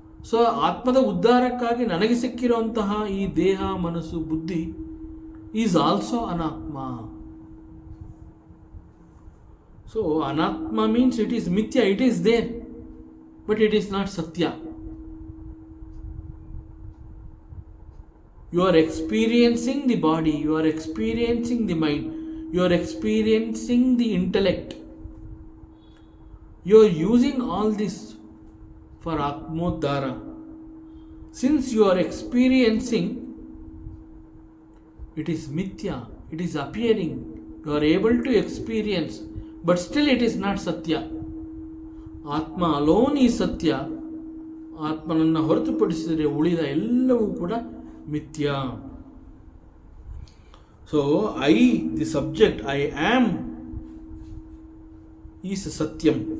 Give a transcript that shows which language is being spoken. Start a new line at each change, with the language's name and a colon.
Kannada: So ಆತ್ಮದ ಉದ್ಧಾರಕ್ಕಾಗಿ ನನಗೆ ಸಿಕ್ಕಿರುವಂತಹ ಈ ದೇಹ, ಮನಸ್ಸು, ಬುದ್ಧಿ
English: is also
Kannada: ಅನಾತ್ಮ.
English: So ಅನಾತ್ಮ means it is ಮಿಥ್ಯ, it is there but it is not ಸತ್ಯ. You are experiencing the body, you are experiencing the mind, you are experiencing the intellect. You are using all this for Atmodhara. Since you are experiencing, it is mithya, it is appearing. You are able to experience, but still it is not Satya. Atma alone is Satya.
Kannada: ಆತ್ಮನನ್ನು ಹೊರತುಪಡಿಸಿದರೆ ಉಳಿದ ಎಲ್ಲವೂ ಕೂಡ ಮಿಥ್ಯ.
English: So I the subject, I am is ಸತ್ಯಂ.